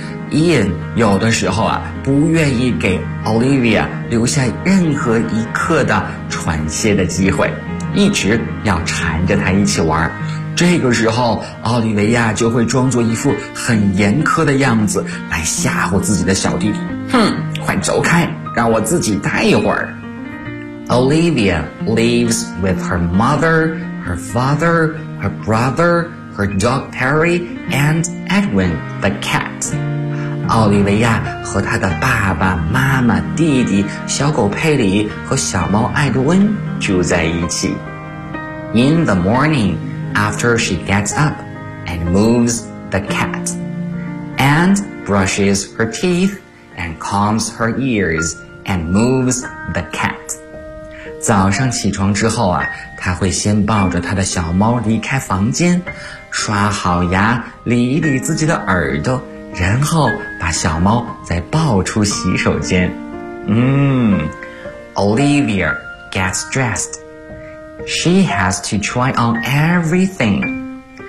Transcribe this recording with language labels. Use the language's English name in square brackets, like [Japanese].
[Chinese] Ian 有的时候啊，不愿意给 Olivia 留下任何一刻的喘息的机会，一直要缠着她一起玩。这个时候，奥利维亚就会装作一副很严苛的样子来吓唬自己的小弟弟。哼，快走开，让我自己待一会儿。 [English] Olivia lives with her mother, her father, her brother, her dog Perry, and Edwin, the cat. [Chinese] 奥利维亚和她的爸爸妈妈弟弟小狗佩里和小猫艾德温住在一起。 [English] In the morning, after she gets up and moves the cat, and brushes her teeth and combs her ears and moves the cat. [Chinese] 早上起床之后啊，她会先抱着她的小猫离开房间，刷好牙，理一理自己的耳朵，然后把小猫再抱出洗手间。 [English] Olivia gets dressed. She has to try on everything.